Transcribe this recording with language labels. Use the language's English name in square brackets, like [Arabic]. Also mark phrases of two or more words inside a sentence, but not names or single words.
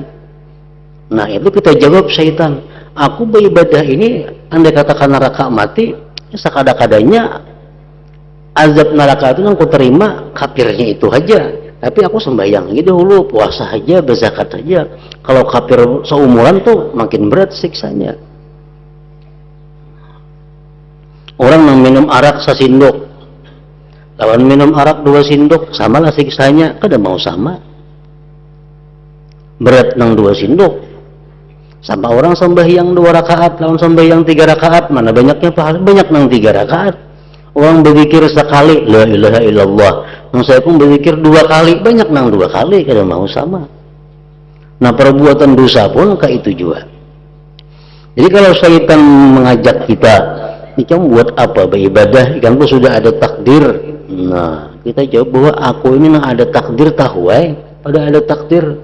[Indonesian] Nah, itu kita jawab syaitan, aku beribadah ini andai katakan neraka mati, sekada-kadanya azab neraka itu yang aku terima kafirnya itu aja, tapi aku sembahyang gitu dulu, puasa aja, berzakat aja. Kalau kafir seumuran tuh makin berat siksanya. Orang yang minum arak sasindok, lawan minum arak 2 sendok, sama lah siksanya, [Banjar] kada mau sama. [Indonesian] Berat nang 2 sendok. Sama orang sembahyang 2 rakaat, lawan sembahyang 3 rakaat, mana banyaknya pahala? Banyak nang 3 rakaat. Orang berzikir sekali, [Arabic] la ilaha illallah. [Indonesian] Nang saya pun berzikir 2 kali, banyak nang 2 kali, [Banjar] kada mau sama. [Indonesian] Nah, perbuatan dosa pun kayak itu juga. Jadi kalau syaitan mengajak kita, kamu buat apa beribadah? Ikan pun sudah ada takdir. Nah, kita jawab bahwa aku ini nang ada takdir tahu, pada ada takdir.